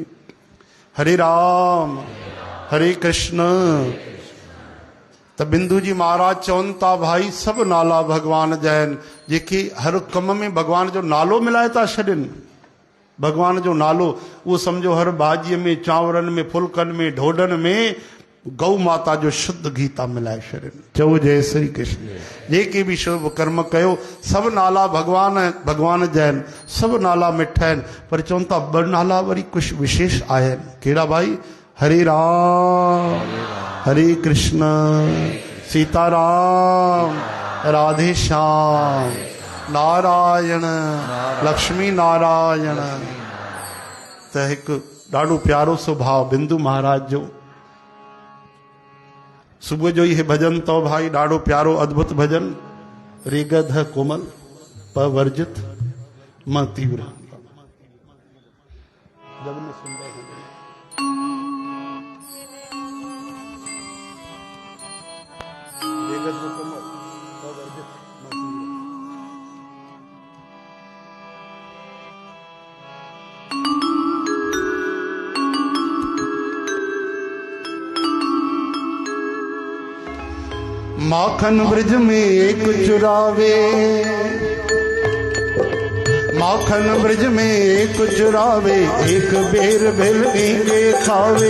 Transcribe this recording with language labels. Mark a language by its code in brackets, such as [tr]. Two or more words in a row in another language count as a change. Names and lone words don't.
[sd] हरे राम। हरे कृष्ण। त बिंदु जी महाराज चवनि था भाई सभु नाला भगवान जा आहिनि, जेके हर कम में भगवान जो नालो मिलाए था छॾनि। भगवान जो नालो उहो सम्झो हर भाॼीअ में, चांवरनि में, फुल्कनि में, ढोढनि में गौ माता जो शुद्ध घी था मिलाए छॾनि। चओ जय श्री कृष्ण। जेके बि शुभ कर्म कयो, सभु नाला भगवान जा आहिनि, सभु नाला मिठा आहिनि, पर चवनि था ॿ नाला वरी कुझु विशेष आहिनि। कहिड़ा भाई? हरे राम, हरे कृष्ण, सीताराम, राधे श्याम, नारायण, लक्ष्मी नारायण। त हिकु ॾाढो प्यारो स्वभाव बिंदु महाराज जो। सुबुह जो ही भजन तो भाई ॾाढो प्यारो अद्भुत भजन। [hi] रेगध कोमल पवर्जित म तीव्र। जग में सुंदर है रेगध कोमल पवर्जित म तीव्र। माखन ब्रज में एक चुरावे, माखन ब्रज में एक चुरावे, एक बेर भेलनी के खावे।